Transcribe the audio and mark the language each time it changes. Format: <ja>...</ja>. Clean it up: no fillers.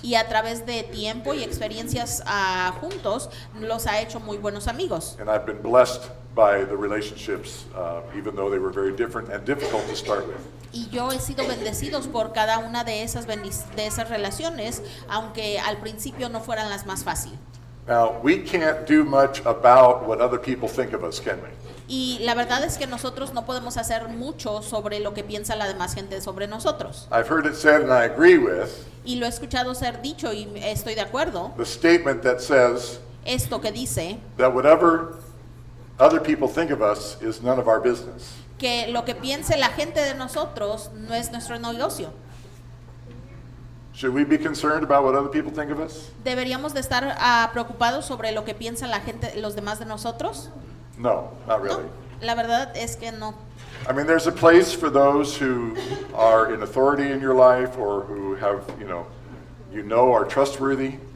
<es>Y a través de tiempo y experiencias juntos los ha hecho muy buenos amigos.</es> <en>And I've been blessed by the relationships, even though they were very different and difficult to start with.</en> <es>Y yo he sido bendecidos por cada una de esas relaciones, aunque al principio no fueran las más fáciles.</es> <en>Now, we can't do much about what other people think of us, can we?</en> <es>Y la verdad es que nosotros no podemos hacer mucho sobre lo que piensa la demás gente sobre nosotros.</es> <en>I've heard it said, and I agree with,</en> <es>Y lo he escuchado ser dicho y estoy de acuerdo.</es> <en>the statement that says</en> <es>Esto que dice</es> <en>that whatever other people think of us is none of our business.</en> <es>que lo que piense la gente de nosotros no es nuestro negocio.</es> <en>Should we be concerned about what other people think of us?</en> <es>¿Deberíamos de estar preocupados sobre lo que piensa la gente, los demás de nosotros?</es> <en>No, not</en> <es>No,</es> <en>really.</en> <es>la verdad es que no.</es> <en>I mean, there's a place for those who are in authority in your life or who have, are trustworthy.</en>